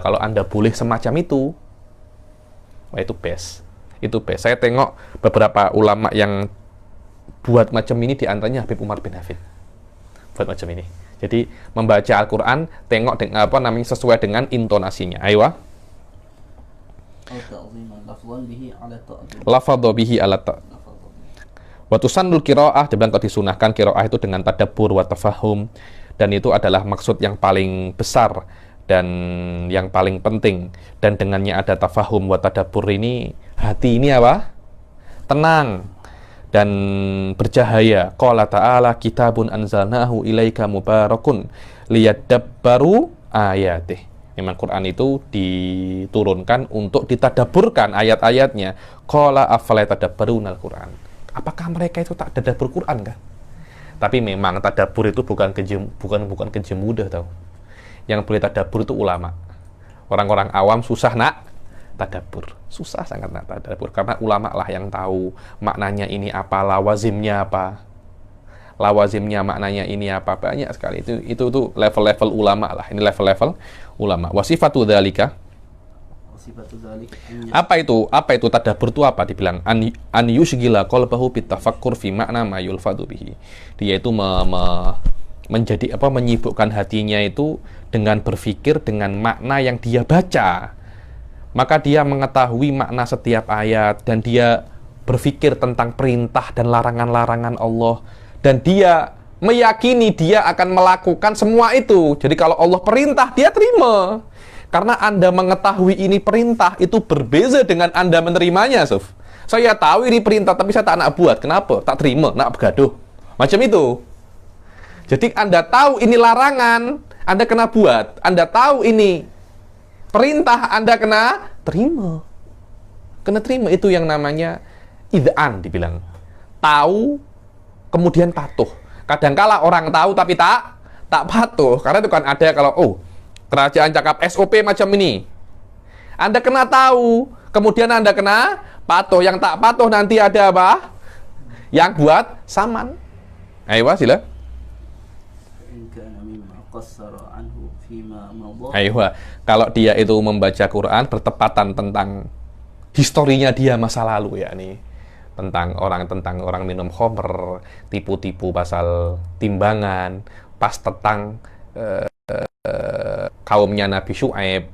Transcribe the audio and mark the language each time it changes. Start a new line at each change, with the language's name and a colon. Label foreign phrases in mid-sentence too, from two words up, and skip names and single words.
Malay: Kalau Anda boleh semacam itu, wah itu best. Itu best. Saya tengok beberapa ulama yang buat macam ini, diantaranya Habib Umar bin Hafid. Buat macam ini. Jadi membaca Al-Quran, tengok dengan apa namanya sesuai dengan intonasinya.
Arabic: Ayo. لفظ به على وتسن القراءة,
Malay: dibilang kalau disunahkan qiraah itu dengan
Arabic: تدبر وتفهم,
Malay: dan itu adalah maksud yang paling besar dan yang paling penting. Dan dengannya ada
Arabic: تفهم وتدبر
Malay: ini, hati ini apa? Tenang dan bercahaya.
Arabic: قال تعالى كتاب أنزلناه إليك مبارك ليدبروا آياته.
Malay: Memang Quran itu diturunkan untuk ditadaburkan ayat-ayatnya.
Arabic: قال أفلا يتدبرون القرآن.
Malay: Apakah mereka itu tak tadabbur Quran kan? Tapi memang tadabbur itu bukan kerja mudah tau. Yang boleh tadabbur itu ulama. Orang-orang awam susah nak tadabbur. Susah sangat nak tadabbur karena ulama lah yang tahu maknanya ini apa, lawazimnya apa. Lawazimnya maknanya ini apa, banyak sekali. Itu tuh level-level ulama lah. Ini level-level ulama.
Arabic: وصفة ذلك.
Malay: Apa itu tadabbur itu apa?
Arabic: Dibilang أن يشغل قلبه بالتفكر في معنى ما يلفظ به.
Malay: Dia itu menjadi apa, menyibukkan hatinya itu dengan berpikir dengan makna yang dia baca. Maka dia mengetahui makna setiap ayat dan dia berpikir tentang perintah dan larangan-larangan Allah, dan dia meyakini dia akan melakukan semua itu. Jadi kalau Allah perintah, dia terima. Karena Anda mengetahui ini perintah, itu berbeza dengan Anda menerimanya, Sof. Saya tahu ini perintah, tapi saya tak nak buat. Kenapa? Tak terima, nak bergaduh. Macam itu. Jadi Anda tahu ini larangan, Anda kena buat. Anda tahu ini perintah, Anda kena terima. Kena terima, itu yang namanya id'an dibilang. Tahu, kemudian patuh. Kadangkala orang tahu tapi tak patuh. Karena itu kan ada kalau, kerajaan cakap SOP macam ini, Anda kena tahu, kemudian Anda kena patuh. Yang tak patuh nanti ada apa? Yang buat saman. Ayo, sila. Ayo, kalau dia itu membaca Quran bertepatan tentang historinya dia masa lalu, ya nih, tentang orang minum khamr, tipu-tipu pasal timbangan, pas tentang kaumnya Nabi Syuaib.